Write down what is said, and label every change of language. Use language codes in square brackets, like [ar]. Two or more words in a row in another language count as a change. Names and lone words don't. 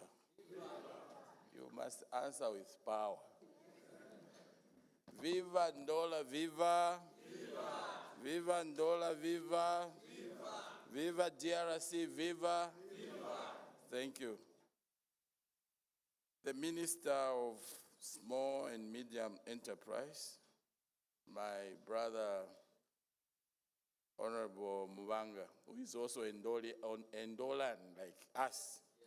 [en] You must answer with power. Viva Ndola, viva. Viva Ndola, viva. Viva DRC, viva. Thank you. The Minister of Small and Medium Enterprise, my brother, Honorable Mubanga, who is also Ndolan like us.